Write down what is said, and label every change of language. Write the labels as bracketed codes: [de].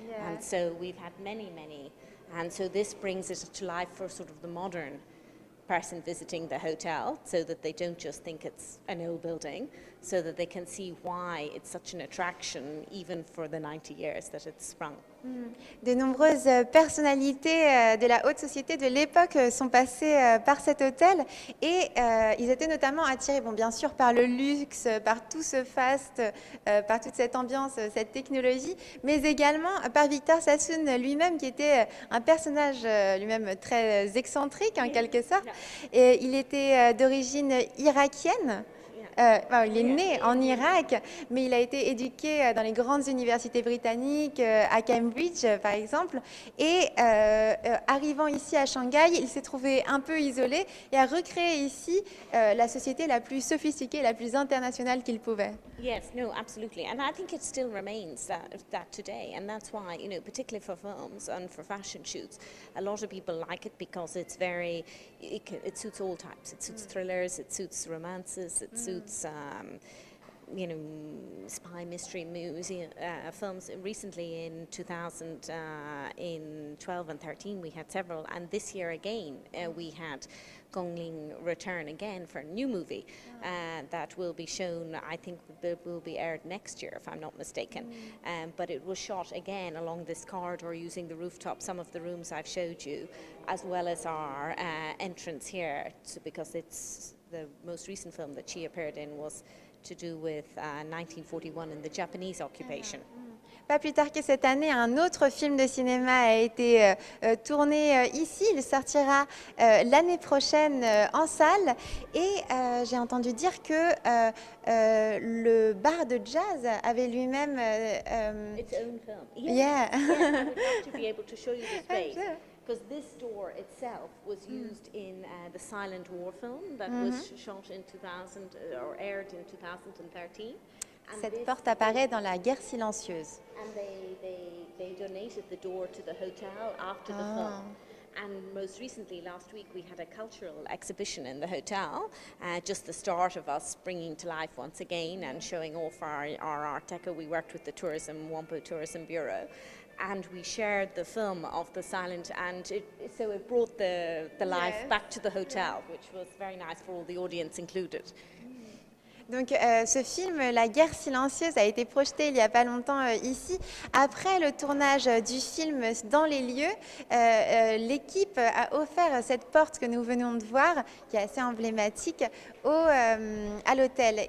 [en] And so we've had many, many. And so this brings it to life for sort of the modern person visiting the hotel, so that they don't just think it's an old building, so that they can see why it's such an attraction even for the 90 years that it's sprung. [fr] De nombreuses personnalités de la haute société de l'époque sont passées par cet hôtel et ils étaient notamment attirés, bon, bien sûr, par le luxe, par tout ce faste, par toute cette ambiance, cette technologie, mais également par Victor Sassoon lui-même, qui était un personnage lui-même très excentrique en quelque sorte. Et il était d'origine irakienne. Il est né en Irak, mais il a été éduqué dans les grandes universités britanniques, à Cambridge par exemple, et arrivant ici à Shanghai, il s'est trouvé un peu isolé et a recréé ici la société la plus sophistiquée, la plus internationale qu'il pouvait. [en] Yes, no, absolutely. And I think it still remains that today. And that's why, you know, particularly for films and for fashion shoots, a lot of people like it because it's very, it suits all types. It suits thrillers, it suits romances, it suits, you know, spy mystery films. Recently in 2012 and 13 we had several, and this year again we had Gongling return again for a new movie that will be shown, I think will be aired next year if I'm not mistaken. But it was shot again along this corridor using the rooftop, some of the rooms I've showed you, as well as our entrance here, because it's the most recent film that she appeared in was to do with 1941 and the Japanese occupation. [fr] Pas plus tard que cette année, un autre film de cinéma a été tourné ici. Il sortira l'année prochaine en salle. Et j'ai entendu dire que le bar de jazz avait lui-même... [en] Its own film. Yeah. I would love to be able to show you the space. Because this door itself was used in the Silent War film that was shot in 2000 or aired in 2013. [fr] Cette porte apparaît dans La Guerre silencieuse. [en] And they donated the door to the hotel after the film. And most recently, last week, we had a cultural exhibition in the hotel, just the start of us bringing to life once again and showing off our Art Deco. We worked with the Wampo Tourism Bureau, and we shared the film of the silent, and so it brought the life back to the hotel, which was very nice for all the audience included. [fr] Donc ce film, La Guerre silencieuse, a été projeté il n'y a pas longtemps ici. Après le tournage du film dans les lieux, l'équipe a offert cette porte que nous venons de voir, qui est assez emblématique, à l'hôtel.